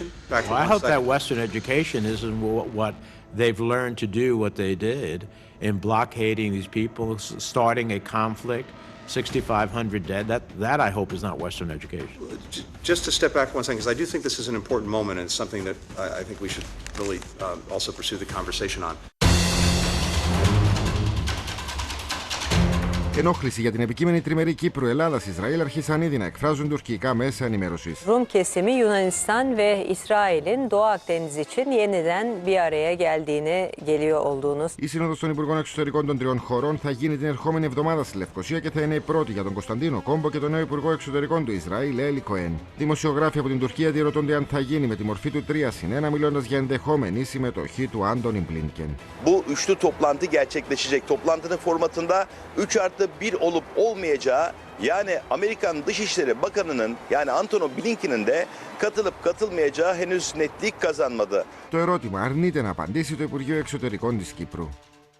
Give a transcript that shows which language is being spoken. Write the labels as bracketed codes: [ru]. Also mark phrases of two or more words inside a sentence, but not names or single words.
[en] Well, I hope that Western education isn't what they've learned to do what they did in blockading these people, starting a conflict, 6,500 dead. That I hope is not Western education. Just to step back for one second, because I do think this is an important moment and it's something that I think we should really also pursue the conversation on. [el] Ενόχληση για την επικείμενη τριμερή Κύπρου-Ελλάδας-Ισραήλ άρχισαν ήδη να εκφράζουν τουρκικά μέσα ενημέρωσης. [tr] Rum kesimi Yunanistan ve İsrail'in Doğu Akdeniz için yeniden bir araya geliyor olduğunu. [el] Η Σύνοδος των Υπουργών Εξωτερικών των 3 χωρών θα γίνει την ερχόμενη εβδομάδα στη Λευκοσία και θα είναι η πρώτη για τον Κωνσταντίνο Κόμπο και τον νέο Υπουργό Εξωτερικών του Ισραήλ, Έλι Κοέν. Δημοσιογράφοι από την Τουρκία διερωτώνται αν θα γίνει με τη μορφή του 3+1, μιλώντας για ενδεχόμενη συμμετοχή του Άντονι Μπλίνκεν. [tr] Bu üçlü toplantı gerçekleşecek. Toplantının formatında 3+1 olup olmayacağı, yani Amerikan Dışişleri Bakanı'nın yani Antony Blinken'in de katılıp katılmayacağı henüz netlik kazanmadı. [el] Το ερώτημα αρνείται να απαντήσει το Υπουργείο Εξωτερικών της Κύπρου.